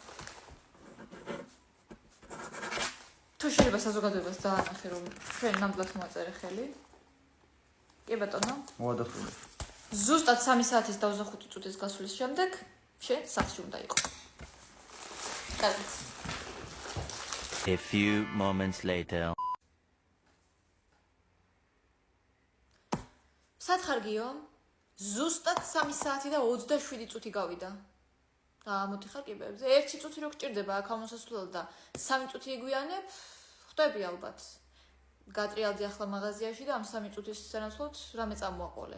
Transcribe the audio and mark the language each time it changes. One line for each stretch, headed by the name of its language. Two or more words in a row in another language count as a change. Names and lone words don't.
Georgian: თუ შეიძლება საზოგადოებას დაანახე რომ ჩვენ ნამდვილად მოაწერე ხელი. კი ბატონო. მოადახურე. ზუსტად 3 საათის და 25 წუთის გასვლის შემდეგ შენ სახლში უნდა იყო. კარგი.
English: A few moments later.
Georgian: სათხარგიო? ზუსტად 3 საათი და 27 წუთი გავიდა. მოდიხარ კიბეებზე. 1 წუთი რო გჭირდება აქ ამოსასვლელად და 3 წუთი იგვიანებ, ხვდები ალბათ. გატრიალდი ახლა მაღაზიაში და ამ 3 წუთის სანაცვლოდ რამე წამოაყოლე.